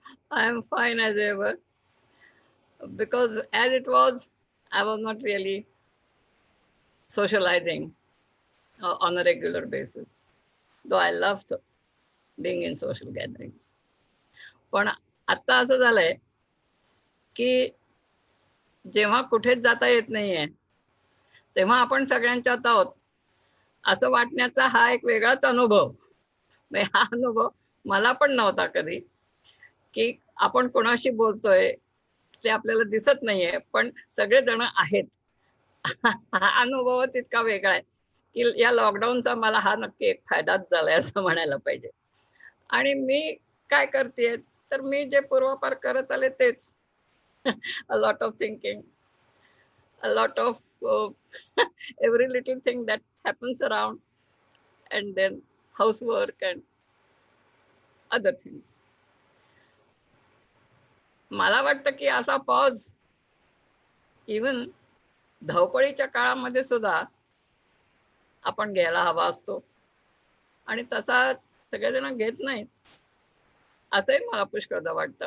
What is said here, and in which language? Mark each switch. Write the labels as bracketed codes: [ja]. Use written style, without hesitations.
[en] I am fine as ever, because as it was, I was not really socializing on a regular basis, though I love being in social gatherings. [mr] पण आता असं झालंय की जेव्हा कुठेच जाता येत नाहीये तेव्हा आपण सगळ्यांच्यात आहोत असं वाटण्याचा हा एक वेगळाच अनुभव. हा अनुभव मला पण नव्हता कधी, की आपण कोणाशी बोलतोय ते आपल्याला दिसत नाहीये पण सगळेजण आहेत. हा अनुभवच इतका वेगळा आहे की या लॉकडाऊनचा मला हा नक्की एक फायदाच झालाय असं म्हणायला पाहिजे. आणि मी काय करतेय तर मी जे पूर्वापार करत आले तेच. [en] a lot of thinking, a lot of every little thing that happens around, and then housework and other things. [mr] मला वाटतं की असा पॉज इवन धावपळीच्या काळामध्ये सुद्धा आपण घ्यायला हवा असतो, आणि तसा सगळेजण घेत नाहीत असंही मला पुष्कळदा वाटतं.